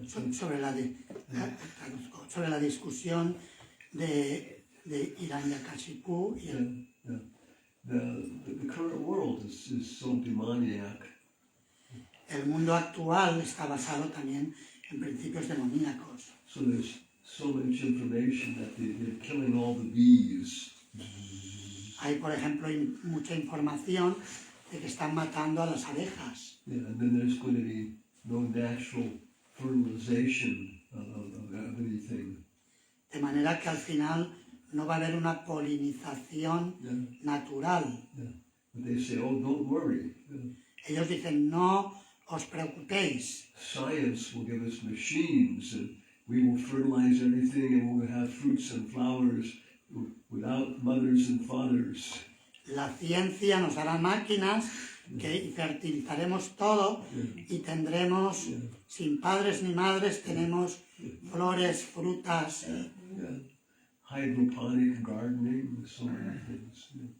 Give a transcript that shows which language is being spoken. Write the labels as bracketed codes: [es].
[es] sobre la discusión de Hiranyakashipu y [en] the current world is so demoniac. [es] El mundo actual está basado también en principios demoníacos. [en] So there's so much information that they're killing all the bees. [es] Hay, por ejemplo, mucha información de que están matando a las abejas. [en] Yeah, and then there's going to be no natural fertilization of everything. [es] De manera que al final no va a haber una polinización natural. [en] Yeah. But they say, don't worry. [es] Ellos dicen, no os preocupéis. [en] Science will give us machines and we will fertilize everything and we will have fruits and flowers without mothers and fathers. [es] La ciencia nos dará máquinas que fertilizaremos todo y tendremos, sin padres ni madres, tenemos flores, frutas [en] Hydroponic gardening, so many things.